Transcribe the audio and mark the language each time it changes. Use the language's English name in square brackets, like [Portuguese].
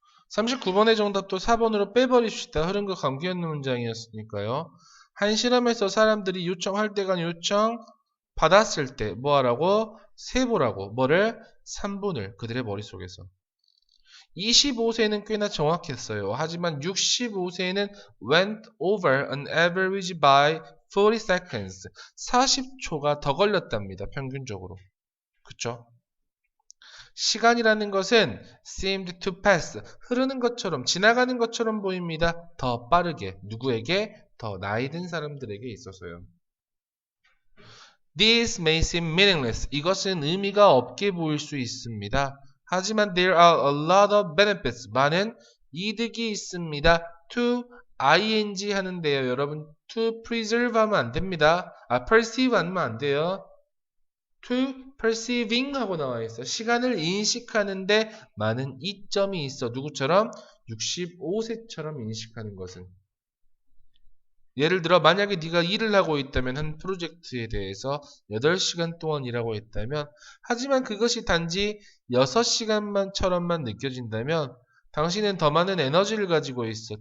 [Korean] 39번의 정답도 4번으로 빼버립시다. 흐름과 관계없는 문장이었으니까요. 한 실험에서 사람들이 요청할 때간 요청 받았을 때 뭐하라고? 세보라고. 뭐를? 3분을 그들의 머릿속에서. 25세는 꽤나 정확했어요. 하지만 65세는 [English] went over an average by 40 seconds. [Korean] 40초가 더 걸렸답니다. 평균적으로. 그쵸? 시간이라는 것은 [English] seemed to pass. [Korean] 흐르는 것처럼, 지나가는 것처럼 보입니다. 더 빠르게. 누구에게? 더 나이 든 사람들에게 있어서요. [English] This may seem meaningless. [Korean] 이것은 의미가 없게 보일 수 있습니다. 하지만 [English] there are a lot of benefits. [Korean] 많은 이득이 있습니다. to ing 하는데요. 여러분 to preserve 하면 안 됩니다. perceive 하면 안 돼요. [English] to perceiving [Korean] 하고 나와 있어. 시간을 인식하는데 많은 이점이 있어. 누구처럼? 65세처럼 인식하는 것은. 예를 들어 만약에 네가 일을 하고 있다면 한 프로젝트에 대해서 8시간 동안 일하고 있다면 하지만 그것이 단지 6시간만처럼만 느껴진다면 당신은 더 많은 에너지를 가지고 있어.